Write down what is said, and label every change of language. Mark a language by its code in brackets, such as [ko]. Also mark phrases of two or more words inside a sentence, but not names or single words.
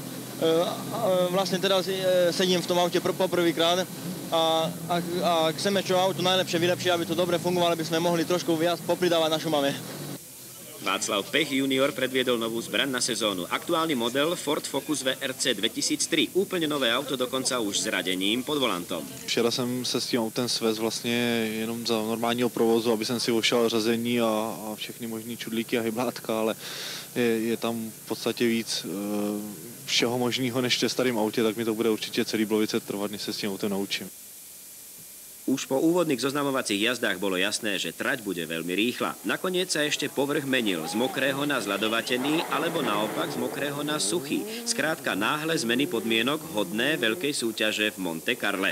[sk] Vlastne teraz sedím v tom aute poprvýkrát a chceme čo auto najlepšie vylepšiť, aby to dobre fungovalo, aby sme mohli trošku viac popridávať na Šumave. Václav Pech junior predviedol novú zbraň na sezónu. Aktuálny model Ford Focus VRC 2003. Úplne nové auto, dokonca už s radením pod volantom. [cs] Včera jsem se s tím autem svez vlastně jenom za normálního provozu, aby jsem si ošel řazení a všechny možný čudlíky a hyblátka, ale je tam v podstatě víc všeho možného než v starém autě, tak mi to bude určitě celý Blovice trvat, než se s tím autem naučím. [sk] Už po úvodných zoznamovacích jazdách bolo jasné, že trať bude veľmi rýchla. Nakoniec sa ešte povrch menil z mokrého na zľadovatený, alebo naopak z mokrého na suchý. Skrátka náhle zmeny podmienok hodné veľkej súťaže v Monte Carle.